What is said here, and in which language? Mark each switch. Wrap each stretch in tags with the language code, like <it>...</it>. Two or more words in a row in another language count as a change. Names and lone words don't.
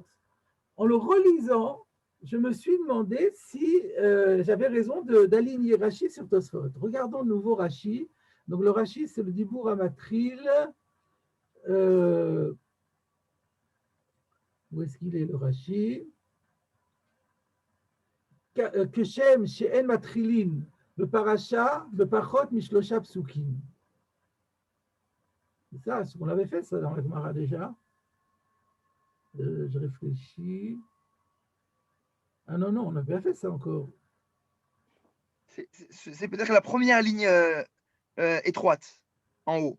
<fr>En le relisant, je me suis demandé si j'avais raison d'aligner Rashi sur Tosfot. Regardons de nouveau Rashi. Donc le Rashi, c'est le</fr> <he>דיבור המתחיל.</he> <fr>Où est-ce qu'il est le Rashi?</fr> <he>כשם שאין מתרגמין בפרשה בפחות משלושה פסוקים.</he> <fr>C'est ça, ce qu'on avait fait ça dans la Gemara déjà. Je réfléchis. Ah non, on n'a pas fait ça encore. C'est peut-être la première ligne étroite, en haut.</fr>